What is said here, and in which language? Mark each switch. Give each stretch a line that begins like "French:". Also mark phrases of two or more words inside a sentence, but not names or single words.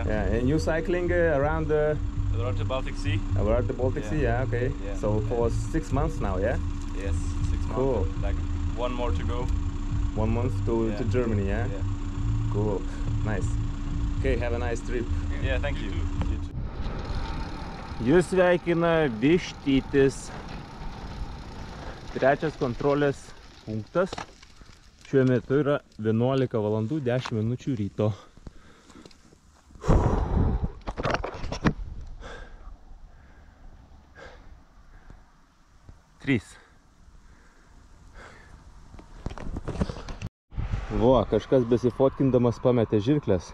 English: Yeah, and you cycling around the Baltic Sea. Sea, yeah, okay. Yeah. So for 6 months now, yeah? Yes, 6 months. Cool. Like 1 more to go. 1 month to Germany, yeah? Yeah. Cool, nice. Okay, have a nice trip. Yeah, thank you.
Lithuanian: Jūs sveikina Vištytis. Trečias kontrolės punktas. Šiuo metu yra 11 valandų 10 minučių ryto. Kažkas besifotkindamas pametė žirklės.